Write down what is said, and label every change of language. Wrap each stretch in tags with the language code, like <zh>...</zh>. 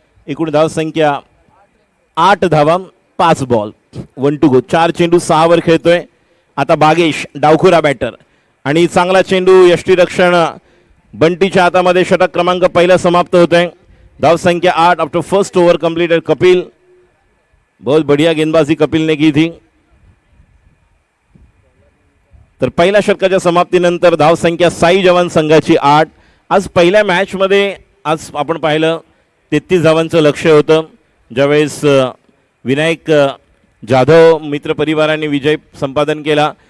<mr>एकूण धावसंख्या 8 धावा, 5 बॉल, 1</mr> <en>to go,</en> <mr>4 चेंडू 6 वर खेळतोय। आता बागेश डावखुरा बॅटर आणि चांगला चेंडू यष्टीरक्षण बंटीच्या हातामध्ये, षटक क्रमांक पहिला समाप्त होतोय।</mr> <en>धावसंख्या 8 after first over completed.</en> <hi>Kapil, बहुत बढ़िया गेंदबाजी कपिल ने की थी।</hi> <mr>तर पहिल्या षटकाच्या समाप्तीनंतर धावसंख्या साई जवान संघाची 8। आज पहिल्या मॅच मध्ये आज आपण पाहिलं 33 धावांचं लक्ष्य होतं, ज्यावेळेस विनायक जाधव मित्र परिवाराने विजय संपादन केला।</mr>